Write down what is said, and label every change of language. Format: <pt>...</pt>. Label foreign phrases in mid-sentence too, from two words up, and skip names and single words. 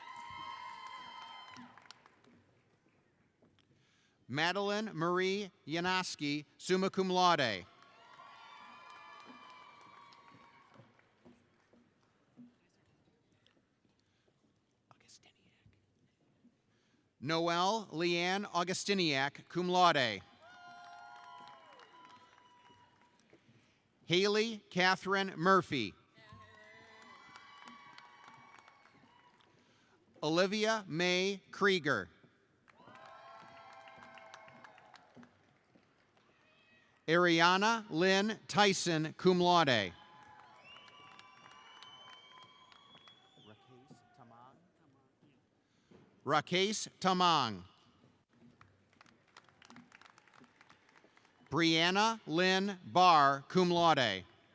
<en>Madeline Marie Yanoski,</en> <la>summa cum laude.</la> <en>Noelle Leanne Augustiniak,</en> <la>cum laude.</la> <en>Haley Catherine Murphy. Olivia Mae Krieger. Ariana Lynn Tyson,</en> <la>cum laude.</la> <en>Rakesh Tamang. Brianna Lynn Barr,</en> <la>cum laude.</la>